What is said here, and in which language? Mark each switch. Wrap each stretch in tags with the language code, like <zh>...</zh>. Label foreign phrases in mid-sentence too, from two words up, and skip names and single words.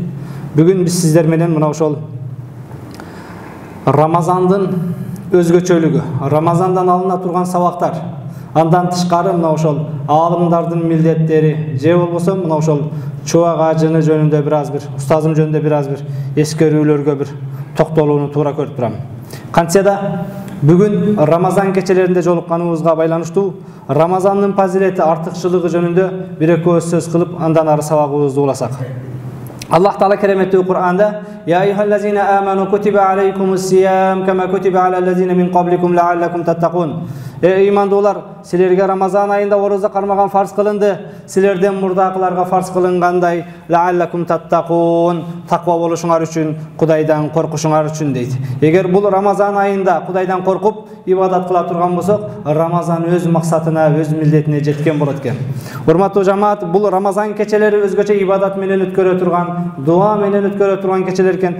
<ky>Бүгүн биз сиздер менен мына ошол Рамазандын өзгөчөлүгү, Рамазандан алына турган сабактар, андан тышкары мына ошол аалымдардын милдеттери же болбосо мына ошол Чубак Ажыны жөнүндө бир аз бир, устазым жөнүндө бир аз бир эскерүүлөргө бир токтолууну туура көрүп турам. Кантсе да бүгүн Рамазан кечелеринде жолукканыбызга байланыштуу Рамазандын фазилети, артыкчылыгы жөнүндө бир-экөөбүз сөз кылып, андан ары сабагыбызды уласак. Аллах Таала кереметтүү Кур'анда:</ky> <ar>"يا أيها الذين آمنوا كتب عليكم الصيام كما كتب على الذين من قبلكم لعلكم تتقون."</ar> <ky>Имандуулар, силерге Рамазан айында орозо кармаган фарз кылынды, силерден мурдакыларга фарз кылынгандай</ky> <ar>لعلكم تتقون,</ar> <ky>таква болушуңар үчүн, Кудайдан коркушуңар үчүн дейт. Эгер бул Рамазан айында Кудайдан коркуп ибадат кыла турган болсок, Рамазан өз максатына, өз милдетине жеткен болот экен. Урматтуу жамаат, бул Рамазан кечелери өзгөчө ибадат менен өткөрө турган, дуа менен өткөрө турган кечелер экен.</ky>